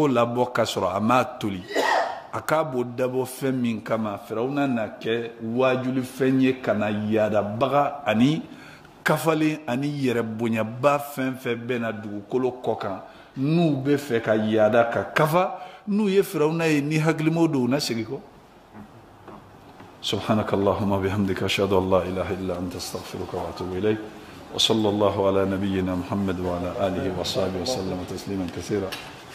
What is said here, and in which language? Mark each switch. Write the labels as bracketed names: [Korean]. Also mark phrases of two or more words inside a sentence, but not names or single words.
[Bambara] labɔ ka sɔrɔ a m'a toli a k'a b'o dabɔ fɛn min kama firawuna na kɛ wajuli fɛn ye ka na yaadabaga ani kafalen ani yɛrɛ bonyaba fɛn fɛn bɛ na dugukolo kɔ kan n'u bɛ fɛ ka yaada ka kafa n'u ye firawuna ye ni hakilimaw don u na segin kɔ [Arabic] سبحانك اللهم بحمدك أشهد أن لا إله إلا أنت أستغفرك وأتوب إليك وصلى الله على نبينا محمد وعلى آله وصحبه وسلم تسليما كثيرا